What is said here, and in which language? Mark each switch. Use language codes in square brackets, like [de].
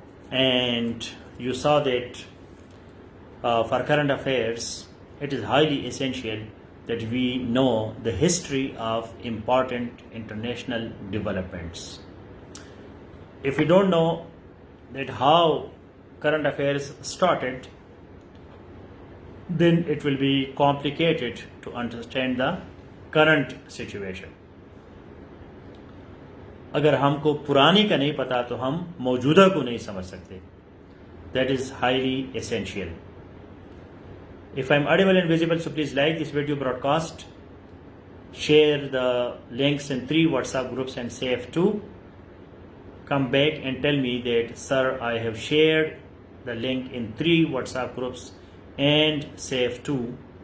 [en] And you saw that for current affairs, it is highly essential that we know the history of important international developments. If we don't know that how current affairs started, then it will be complicated to understand the current situation. [ur] اگر ہم کو پرانی کا نہیں پتا تو ہم موجودہ کو نہیں سمجھ سکتے. [en] That is highly essential. If I'm audible and visible, so please like this video broadcast, share the links in 3 WhatsApp groups and save 2. Come back and tell me that, sir, I have shared the link in 3 WhatsApp groups and save 2.